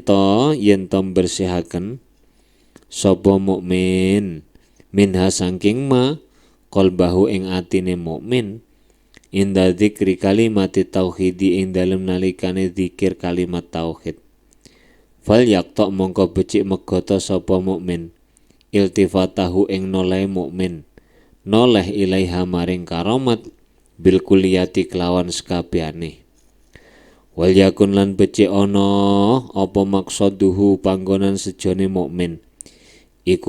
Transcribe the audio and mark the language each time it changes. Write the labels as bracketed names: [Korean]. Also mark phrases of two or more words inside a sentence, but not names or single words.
[Javanese] to bersihaken sapa mukmin minha saking [Arabic] ما قلبه [Javanese] ing atine mukmin [Arabic] عند ذكر كلمة التوحيد [Javanese] ing dalem nalikane zikir kalimat tauhid fal yakta mongko becik megata sapa mukmin iltifatahu ing noleh mukmin noleh ilaiha maring karomat [Arabic] بالكلية [Javanese] kelawan sekabehane [Arabic] وليكن [Javanese] lan becik ana apa maksaduhu panggonan sejone mukmin iku